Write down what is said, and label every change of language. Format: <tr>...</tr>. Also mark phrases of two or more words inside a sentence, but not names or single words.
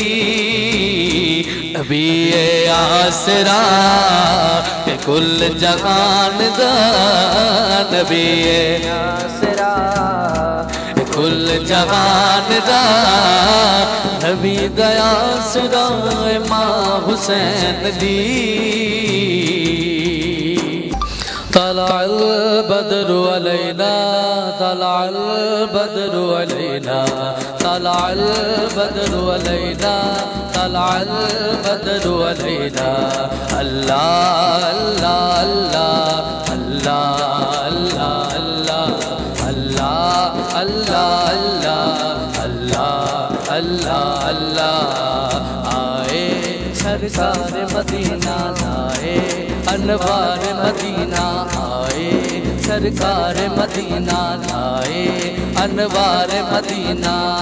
<pa>نبی آسرا کہ کل جہان دا، نبی آسرا کل جہان دا، نبی دیا سرائے ماں حسین دی،</pa> <ar>طلع البدر علینا طلع البدر علینا طلع البدر علینا طلع البدر علینا، اللہ اللہ اللہ اللہ اللہ اللہ اللہ اللہ اللہ اللہ،</ar> <ur>آئے سرکار مدینہ آئے، انوار مدینہ آئے، سرکار مدینہ آئے، انوار مدینہ،</ur>